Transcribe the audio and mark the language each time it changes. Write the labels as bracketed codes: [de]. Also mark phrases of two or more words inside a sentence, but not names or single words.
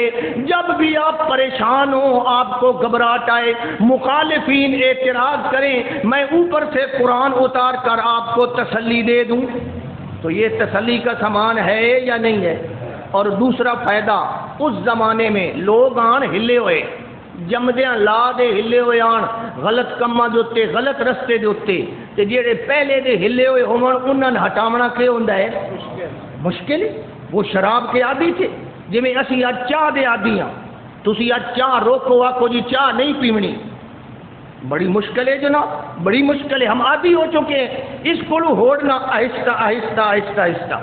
[ur] جب بھی آپ پریشان ہوں آپ کو گھبراہٹ آئے مخالفین اعتراض کریں میں اوپر سے قرآن اتار کر آپ کو تسلی دے دوں. تو یہ تسلی کا سامان ہے یا نہیں ہے. [pa] اور دوسرا فائدہ اس زمانے میں لوگ آن ہلے ہوئے جمدیاں لا دے ہلے ہوئے آن غلط کماں دے اوتے غلط رستے دے اوتے تے جڑے پہلے دے ہلے ہوئے ہون انہاں نے ہٹاونا کی ہوندا ہے مشکل. [ur] وہ شراب کے عادی تھے [pa] جی میں اسی اج چاہ دے عادی ہاں تسی اج چاہ روکو آکو جی چاہ نہیں پیونی بڑی مشکل ہے جناب بڑی مشکل ہے. [ur] ہم عادی ہو چکے ہیں اس کو ہوڑنا آہستہ آہستہ آہستہ آہستہ.